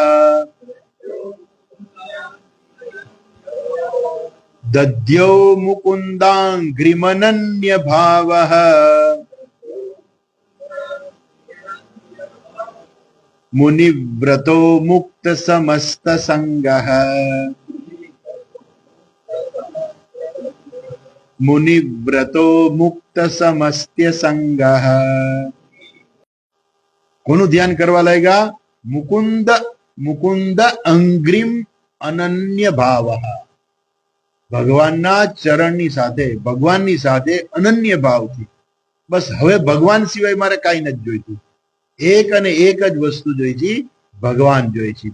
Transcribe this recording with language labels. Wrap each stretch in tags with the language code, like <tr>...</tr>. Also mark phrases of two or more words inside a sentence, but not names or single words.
<sa>दध्यौ मुकुन्दां ग्रिमनन्य भावः मुनिव्रतो मुक्त समस्त संगः मुनिव्रतो मुक्त समस्त्य संगः.</sa> <gu>કોનું ધ્યાન કરવા લાગ્યા?</gu> <sa>મુકુંદ મુકુંદ અંગ્રીમ અનન્ય ભાવઃ.</sa> <gu>ભગવાનના ચરણની સાથે, ભગવાનની સાથે અનન્ય ભાવથી. બસ હવે ભગવાન સિવાય મારે કાંઈ નથી જોઈતું. એક અને એક જ વસ્તુ જોઈ છે, ભગવાન જોઈ છે.</gu>